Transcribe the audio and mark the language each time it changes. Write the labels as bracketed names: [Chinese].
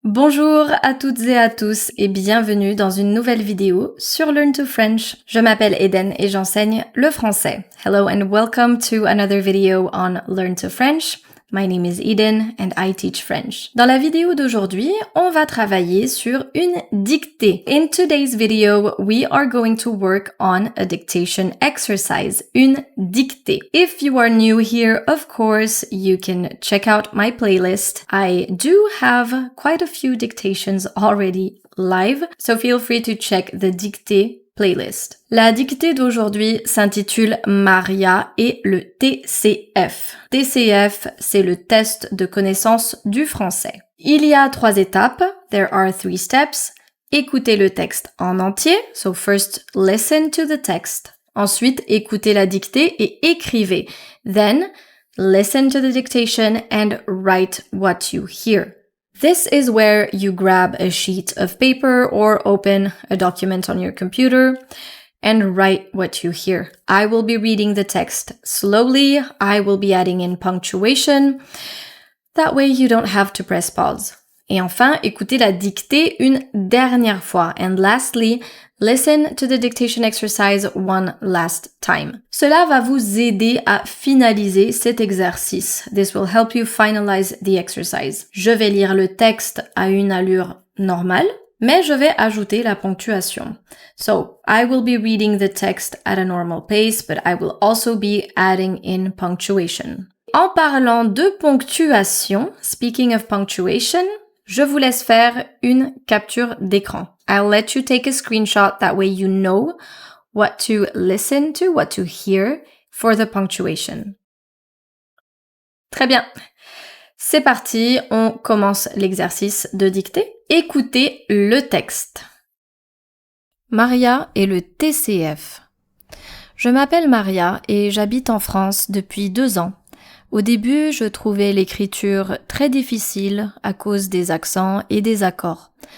[French] Bonjour à toutes et à tous et bienvenue dans une nouvelle vidéo sur Learn to French. Je m'appelle Eden et j'enseigne le français. [English] Hello and welcome to another video on Learn to French. My name is Eden and I teach French. [French] Dans la vidéo d'aujourd'hui, on va travailler sur une dictée. [English] In today's video, we are going to work on a dictation exercise, une dictée. If you are new here, of course, you can check out my playlist. I do have quite a few dictations already live, so feel free to check the dictée playlist. [French] La dictée d'aujourd'hui s'intitule Maria et le TCF. TCF, c'est le test de connaissance du français. Il y a 3 étapes. [English] There are 3 steps. [French] Écoutez le texte en entier. [English] So first, listen to the text. [French] Ensuite, écoutez la dictée et écrivez. [English] Then, listen to the dictation and write what you hear. This is where you grab a sheet of paper or open a document on your computer and write what you hear. I will be reading the text slowly. I will be adding in punctuation. That way you don't have to press pause. [French] Et enfin, écoutez la dictée une dernière fois. [English] And lastly, listen to the dictation exercise one last time. [French] Cela va vous aider à finaliser cet exercice. [English] This will help you finalize the exercise. [French] Je vais lire le texte à une allure normale, mais je vais ajouter la ponctuation. [English] So, I will be reading the text at a normal pace, but I will also be adding in punctuation. [French] En parlant de ponctuation, [English] speaking of punctuation, [French] je vous laisse faire une capture d'écran. [English] I'll let you take a screenshot, that way you know what to listen to, what to hear for the punctuation. [French] Très bien. C'est parti, on commence l'exercice de dictée. Écoutez le texte. Maria et le TCF. Je m'appelle Maria et j'habite en France depuis 2 ans. Au début, je trouvais l'écriture très difficile à cause des accents et des accords.